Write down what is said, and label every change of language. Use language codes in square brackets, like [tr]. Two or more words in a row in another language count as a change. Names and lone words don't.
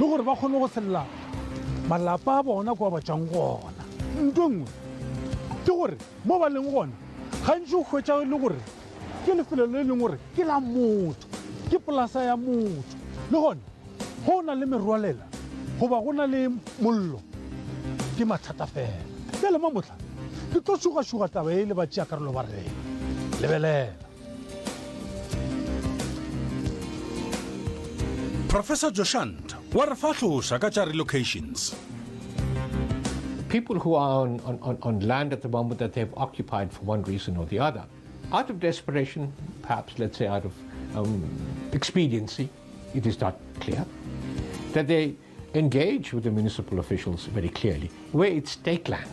[nso] gore ba kgone go selela malapa a bona kwa ba tšang gona ntho nngwe ke gore mo ba leng gona gantši o hwetša le gore ke lefelo le leng gore ke la motho ke polasa ya motho le gona go na le merwalela goba go na le mollo ke mathata fela ke le mamotla ke tlo šuga taba e le ba tšea karolo ba re lebelela. Professor Joshant, [en] what are [nso] fatlosa ka tša relocations? [en] People who are on land at the moment that they've occupied for one reason or the other, out of desperation, perhaps, let's say out of expediency, it is not clear, that they engage with the municipal officials very clearly, where it's state land.